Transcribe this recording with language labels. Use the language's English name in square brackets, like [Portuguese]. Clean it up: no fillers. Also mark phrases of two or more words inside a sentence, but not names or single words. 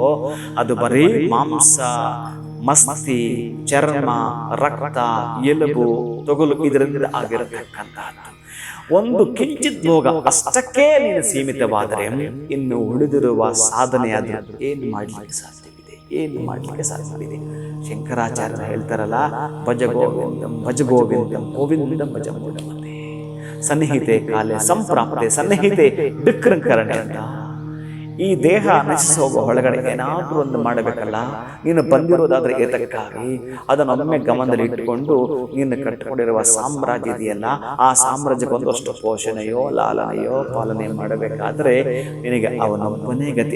[Kannada] ಅದು ಬರೀ ಮಾಂಸ, ಮಸ್ತಿ, ಚರ್ಮ, ರಕ್ತ, ಎಲುಬು, ತೊಗಲು ಇದರಿಂದ ಆಗಿರತಕ್ಕಂತಹದ್ದು. ಒಂದು ಕಿಂಚಿತ್ ಭೋಗ ಅಷ್ಟಕ್ಕೆ ನೀನು ಸೀಮಿತವಾದರೆ ಇನ್ನು ಉಳಿದಿರುವ ಸಾಧನೆ ಅದು ಏನು ಮಾಡಲಿಕ್ಕೆ ಸಾಧ್ಯವಿದೆ? ಶಂಕರಾಚಾರ್ಯರು ಹೇಳ್ತಾರಲ್ಲ, [Sanskrit] ಭಜ ಗೋವಿಂದಂ ಭಜ ಗೋವಿಂದಂ ಗೋವಿಂದಂ ಭಜ ಮೂಢಮತೆ ಸನ್ನಿಹಿತೆ ಕಾಲೆ ಸಂಪ್ರಾಪ್ತೆ ಸನ್ನಿಹಿತೆ ವಿಕೃಂಕರಣೆ ಅಂತ. [Kannada] ಈ ದೇಹ ನಶಿಸಿ ಹೋಗೋ ಒಳಗಡೆ ಏನಾದರೂ ಒಂದು ಮಾಡಬೇಕಲ್ಲ. ನೀನು ಬಂದಿರೋದಾದ್ರೆ ಏತಕ್ಕಾಗಿ ಅದನ್ನೊಮ್ಮೆ ಗಮನದಲ್ಲಿ ಇಟ್ಟುಕೊಂಡು ನೀನು ಕಟ್ಟಿಕೊಂಡಿರುವ ಸಾಮ್ರಾಜ್ಯ ಇದೆಯಲ್ಲ, ಆ ಸಾಮ್ರಾಜ್ಯಕ್ಕೆ ಒಂದಷ್ಟು ಪೋಷಣೆಯೋ ಲಾಲನೆಯೋ ಪಾಲನೆ ಮಾಡಬೇಕಾದ್ರೆ ನಿನಗೆ ಅವನೊಬ್ಬನೇ ಗತಿ.